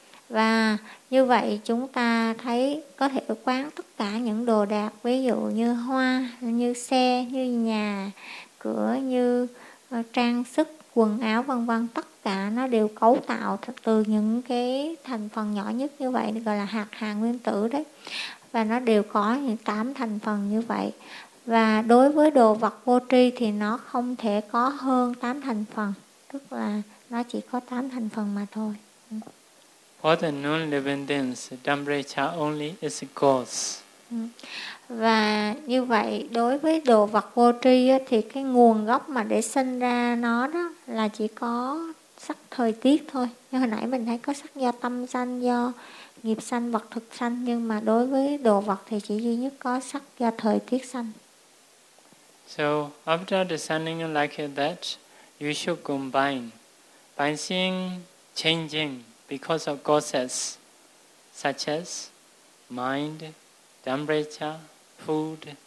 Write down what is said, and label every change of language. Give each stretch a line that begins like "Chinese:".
Vietnamese: Và như vậy chúng ta thấy có thể quán tất cả những đồ đạc, ví dụ như hoa, như xe, như nhà, cửa, như trang sức, quần áo, vân vân, tất cả nó đều cấu tạo từ những cái thành phần nhỏ nhất như vậy, gọi là hạt hà nguyên tử đấy. Và nó đều có những 8 thành phần như vậy. Và đối với đồ vật vô tri thì nó không thể có hơn 8 thành phần, tức là nó chỉ có 8 thành phần mà thôi.
English: For the non-living things, temperature only is cause.
Vietnamese: Và như vậy, đối với đồ vật vô tri thì cái nguồn gốc mà để sinh ra nó đó là chỉ có sắc thời tiết thôi. Như hồi nãy mình thấy có sắc do tâm sanh, do nghiệp sanh, vật thực sanh, nhưng mà đối với đồ vật thì chỉ duy nhất có sắc do thời tiết sanh.
English: So, after discerning like that, you should combine. By seeing changing because of causes, such as mind, temperature, food.